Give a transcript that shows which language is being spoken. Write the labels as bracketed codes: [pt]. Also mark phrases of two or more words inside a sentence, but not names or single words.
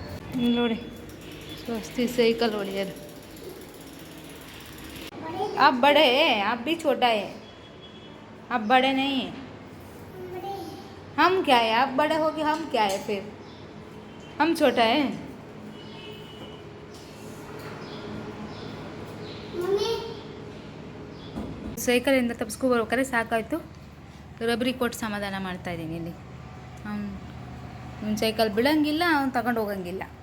[kn] ನೋಡಿ ಸ್ವಸ್ತಿ ಸೈಕಲ್ ಹೊಡೆಯೋದು. [hi] आप बड़े हैं, आप भी छोटा है, आप बड़े नहीं हैं. हम क्या है, आप बड़े हो गए, हम क्या है फिर, हम छोटा है. [kn] ಸೈಕಲಿಂದ ತಪ್ಪಿಸ್ಕೊಬರ್ಬೇಕಾದ್ರೆ ಸಾಕಾಯಿತು. ರಬ್ರಿ ಕೊಟ್ಟು ಸಮಾಧಾನ ಮಾಡ್ತಾಯಿದ್ದೀನಿ ಇಲ್ಲಿ. ಅವ್ನು ಸೈಕಲ್ ಬಿಡೋಂಗಿಲ್ಲ, ಅವ್ನು ತಗೊಂಡು ಹೋಗಂಗಿಲ್ಲ.